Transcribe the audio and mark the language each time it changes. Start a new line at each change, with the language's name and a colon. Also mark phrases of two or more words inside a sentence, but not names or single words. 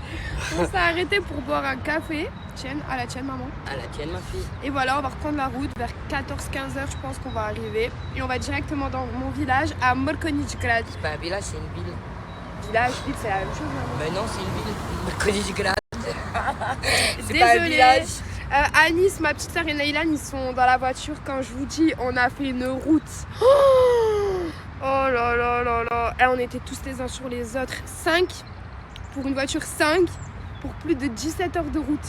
French: On s'est arrêté pour boire un café. Tienne, à la tienne, maman. À la tienne, ma fille. Et voilà, on va reprendre la route vers 14-15 heures, je pense qu'on va arriver. Et on va directement dans mon village, à Mrkonjić-Grad. C'est pas un village, c'est une ville. Village, ville, c'est la même chose, maman. Mais non, c'est une ville. Mrkonjić-Grad. C'est pas un village. Anis, ma petite sœur et Naylan, ils sont dans la voiture. Quand je vous dis, on a fait une route. Oh là là là là. Et on était tous les uns sur les autres. 5 pour une voiture, 5 pour plus de 17 heures de route.